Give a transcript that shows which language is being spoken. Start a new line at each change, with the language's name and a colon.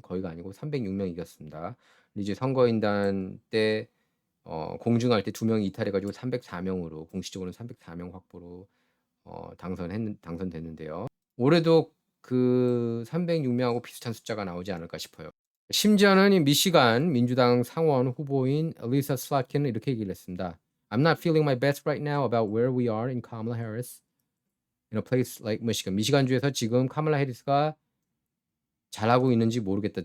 Korean: 거의가 아니고 306명 이겼습니다. 이제 선거인단 때 공증할 때 2명이 이탈해가지고 304명으로 공식적으로는 304명 확보로 당선됐는데요. 올해도 그 306명하고 비슷한 숫자가 나오지 않을까 싶어요. 심지어는 이 미시간 민주당 상원 후보인 엘리사 슬라킨은 이렇게 얘기를 했습니다.
English: I'm not feeling my best right now about where we are in Kamala Harris in a place like Michigan.
Korean: 미시간주에서 지금 카말라 해리스가 잘하고 있는지 모르겠다.